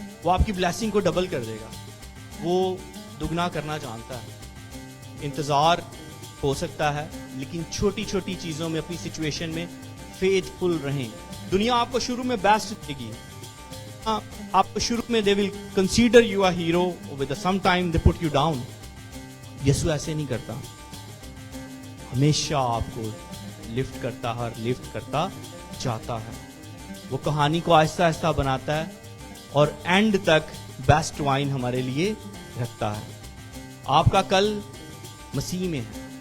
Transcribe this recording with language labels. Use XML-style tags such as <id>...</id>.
<ur>وہ آپ کی بلیسنگ کو ڈبل کر دے گا. وہ دگنا کرنا جانتا ہے. انتظار ہو سکتا ہے, لیکن چھوٹی چھوٹی چیزوں میں, اپنی سچویشن میں فیتھ فل رہیں. دنیا آپ کو شروع میں</ur> <en>Best دے گی, آپ کو شروع میں they will consider you a hero, with some time they put you down.</en> <ur>یسوع ایسے نہیں کرتا, ہمیشہ آپ کو لفٹ کرتا ہے اور لفٹ کرتا جاتا ہے. وہ کہانی کو آہستہ آہستہ بناتا ہے اور اینڈ تک بیسٹ وائن ہمارے لیے رکھتا ہے. آپ کا کل مسیح میں ہے.</ur>